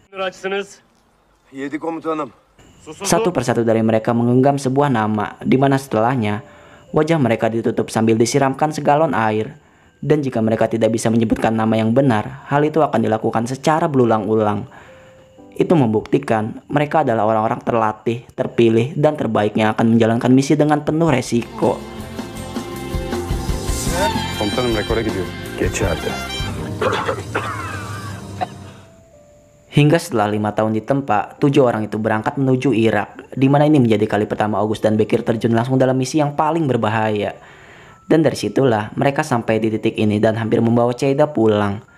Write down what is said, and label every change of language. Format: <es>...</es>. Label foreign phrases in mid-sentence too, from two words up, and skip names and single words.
<id>Satu persatu dari mereka menggenggam sebuah nama, di mana setelahnya, wajah mereka ditutup sambil disiramkan segalon air. Dan jika mereka tidak bisa menyebutkan nama yang benar, hal itu akan dilakukan secara berulang-ulang. Itu membuktikan mereka adalah orang-orang terlatih, terpilih, dan terbaik yang akan menjalankan misi dengan penuh resiko.</id> <tr>Komutanım rekora gidiyor. Geçerdi.</tr> <id>Hingga setelah 5 tahun ditempa, 7 orang itu berangkat menuju Irak, di mana ini menjadi kali pertama August dan Bekir terjun langsung dalam misi yang paling berbahaya. Dan dari situlah mereka sampai di titik ini dan hampir membawa Cheida pulang.</id>